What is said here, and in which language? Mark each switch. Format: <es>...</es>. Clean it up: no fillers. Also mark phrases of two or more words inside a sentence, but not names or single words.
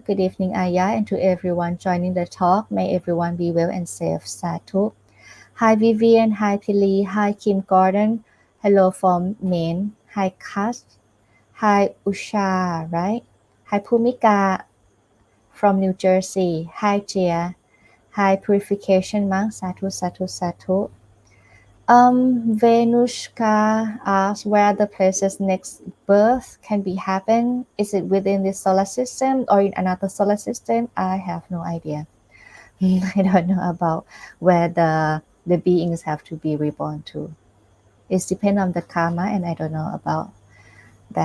<en>Good evening, Ayya, and to everyone joining the talk. May everyone be well and safe. Sadhu. Hi, Vivian. Hi, Pili. Hi, Kim Gordon. Hello from Maine. Hi, Kash. Hi, Usha, right? Hi, Pumika from New Jersey. Hi, Jia. Hi, Purification Monk. Sadhu, sadhu, sadhu. Venushka asks where the place's next birth can be happen. Is it within this solar system or in another solar system? I have no idea. I don't know about where the beings have to be reborn to. It depends on the karma, and I don't know about that.</en>